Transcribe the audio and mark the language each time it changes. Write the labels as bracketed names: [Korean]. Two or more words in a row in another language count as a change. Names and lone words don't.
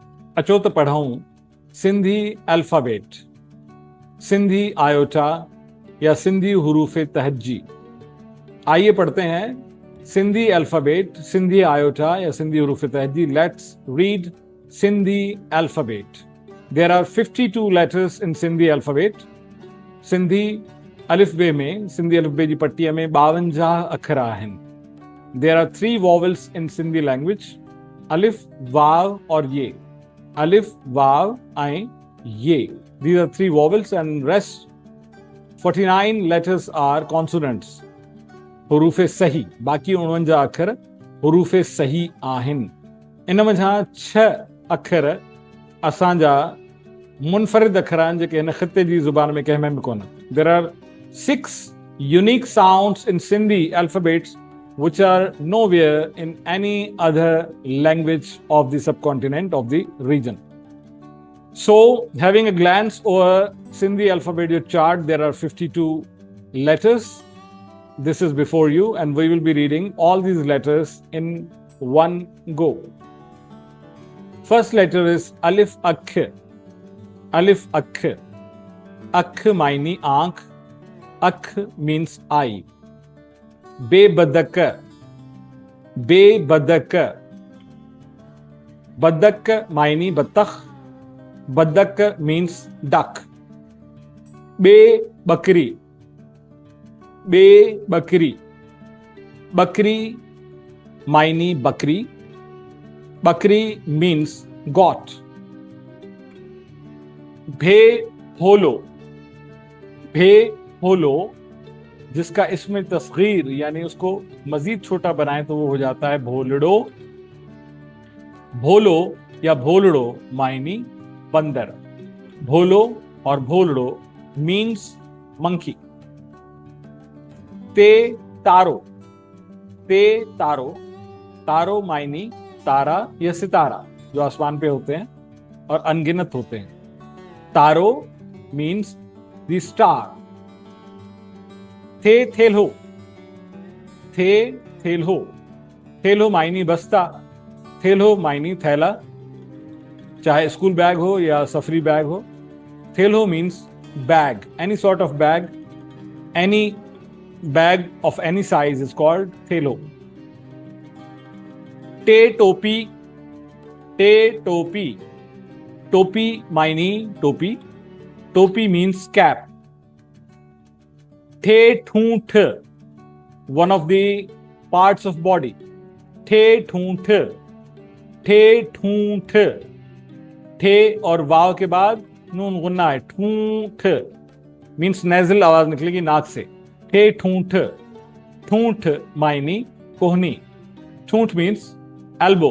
[Sindhi] अचो त पढ़ूं सिंधी अल्फाबेट, सिंधी आयोटा या सिंधी हरूफ तहज्जी। [Urdu] آئیے پڑھتے ہیں سندھی الفابیٹ، سندھی آیوٹا یا سندھی حروف تہجی. [English] Let's read Sindhi alphabet. There are 52 letters in Sindhi alphabet. [Sindhi] सिंधी अलिफ़बे में, सिंधी अलिफ़बे जी पट्टीअ में 52 अखर आहिनि। [English] There are 3 vowels in Sindhi language, Alif, Vav aur Ye. [Sindhi] अलिफ, वाव ऐं ये, [English] these are 3 vowels and rest 49 letters are consonants, [Sindhi] हरूफ सही। बाक़ी 49 अखर हरूफ सही आहिनि। इन मंझां 6 अखर असांजा मुनफरिद अखर आहिनि जेके हिन ख़िते जी ज़ुबान में कंहिं में बि कोन। [English] There are 6 unique sounds in Sindhi alphabets which are nowhere in any other language of the subcontinent of the region. So, having a glance over Sindhi alphabet your chart, there are 52 letters. This is before you, and we will be reading all these letters in one go. First letter is Alif Akh. Alif Akh. Akh means aankh. Akh means eye. [Urdu] بے بدک، بے بدک، بدک معنی بطخ، بدک [English] means duck. [Urdu] بے بکری، بے بکری، بکری معنی بکری، بکری [English] means goat. [Urdu] بھے ہولو، بھے ہولو جس کا اس میں تصغیر یعنی اس کو مزید چھوٹا بنائے تو وہ ہو جاتا ہے بھولڑو. بھولو یا بھولڑو معنی بندر. بھولو اور بھولڑو [English] means monkey. [Urdu] تے تارو، تے تارو، تارو معنی تارا یا ستارہ جو آسمان پہ ہوتے ہیں اور ان گنت ہوتے ہیں. तारो [English] means the star. [Urdu] تھے تھیلو، تھے تھیلو، تھیلو معنی بستہ، تھیلو معنی تھیلا، چاہے [English] school bag [Urdu] ہو یا سفری بیگ ہو. [English] Thelo means bag, any sort of bag, any bag of any size is called thelo. [Urdu] ٹے ٹوپی، ٹے ٹوپی، ٹوپی معنی ٹوپی، ٹوپی [English] means cap. [Sindhi] ठे ठूंठ, [English] one of the parts of body. [Urdu] ٹھے ٹھونٹھ، ٹھے ٹھونٹھ، ٹھے اور واؤ کے بعد نون غنہ ہے. ठूंठ [English] means nasal [Urdu] آواز نکلے گی ناک سے. ٹھے ٹھونٹھ، ٹھونٹھ معنی کہنی. [English] Thoonth means elbow.